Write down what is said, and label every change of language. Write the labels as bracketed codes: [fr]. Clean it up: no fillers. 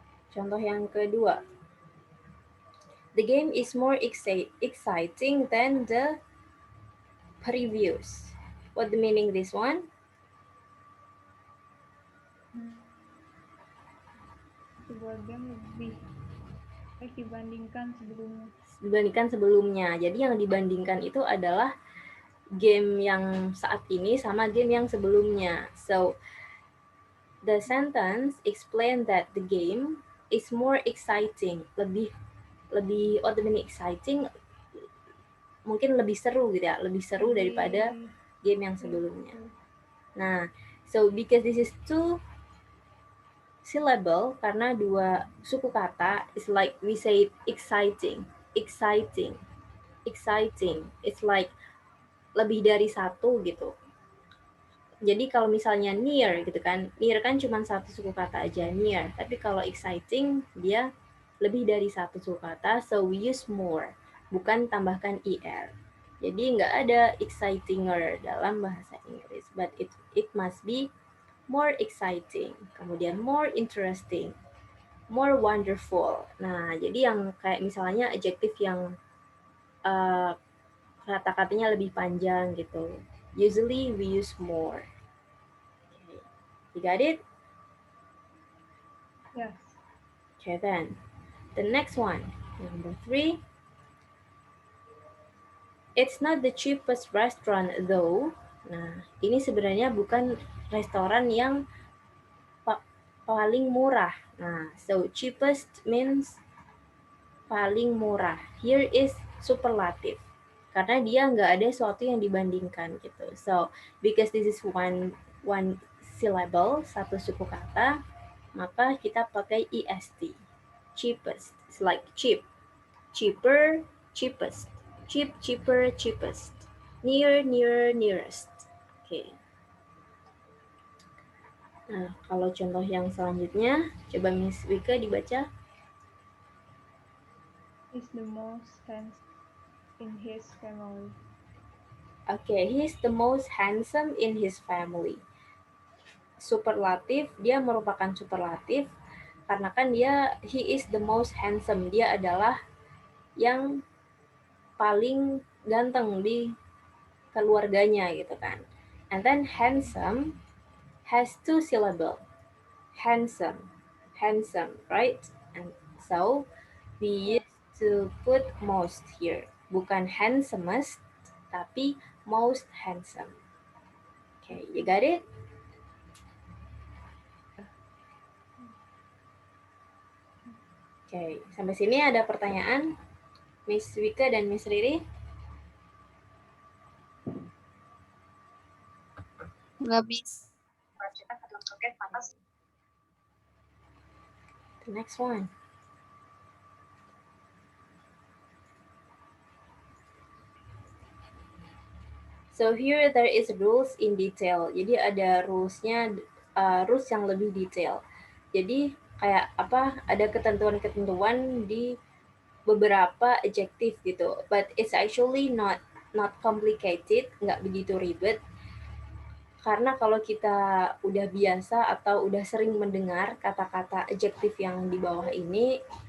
[id] Contoh yang kedua. [en] The game is more exciting than the previous. What the meaning this one? [id] Sebuah game lebih baik dibandingkan sebelumnya. Dibandingkan sebelumnya. Jadi yang dibandingkan itu adalah game yang saat ini sama game yang sebelumnya. [en] So, the sentence explain that the game is more exciting. Lebih what the meaning exciting? [id] Mungkin lebih seru gitu ya. Lebih seru daripada game yang sebelumnya. [en] Nah, so because this is two syllable, [id] karena dua suku kata, [en] it's like we say exciting. It's like [id] lebih dari satu gitu. Jadi kalau misalnya near gitu kan, near kan cuma satu suku kata aja, near. Tapi kalau exciting dia lebih dari satu suku kata, [en] so we use more, [id] bukan tambahkan er. Jadi nggak ada excitinger dalam bahasa Inggris, [en] but it must be more exciting, [id] kemudian more interesting, more wonderful. Nah, jadi yang kayak misalnya adjective yang kata-katanya lebih panjang gitu. [en] Usually we use more. Okay. You got it? Yes. Okay, then. The next one, number 3. It's not the cheapest restaurant though. [id] Nah, ini sebenarnya bukan restoran yang paling murah. [en] Nah, so cheapest means [id] paling murah. [en] Here is superlative. [id] Karena dia nggak ada sesuatu yang dibandingkan gitu. [en] So, because this is one syllable, [id] satu suku kata, [en] maka kita pakai est. Cheapest. It's like cheap. Cheaper, cheapest. Cheap, cheaper, cheapest. Near, nearer, nearest. Oke. [id] Nah, kalau contoh yang selanjutnya, coba Miss Wika dibaca. [en] Is the most handsome in his family. Okay, he's the most handsome in his family. [id] Superlatif, dia merupakan superlatif karena kan [en] he is the most handsome. [id] Dia adalah yang paling ganteng di keluarganya gitu kan. [en] And then handsome has two syllable. Handsome, right? And so we used to put most here. [id] Bukan handsomest, tapi most handsome. [en] Okay, you got it? [id] Okay, sampai sini ada pertanyaan, Miss Wika dan Miss Riri? Nggak bisa. [en] The next one. So here there is rules in detail. [id] Jadi ada rules-nya, rules yang lebih detail. Jadi kayak apa? Ada ketentuan-ketentuan di beberapa adjektif gitu. [en] But it's actually not complicated, [id] nggak begitu ribet. Karena kalau kita udah biasa atau udah sering mendengar kata-kata adjektif yang di bawah ini,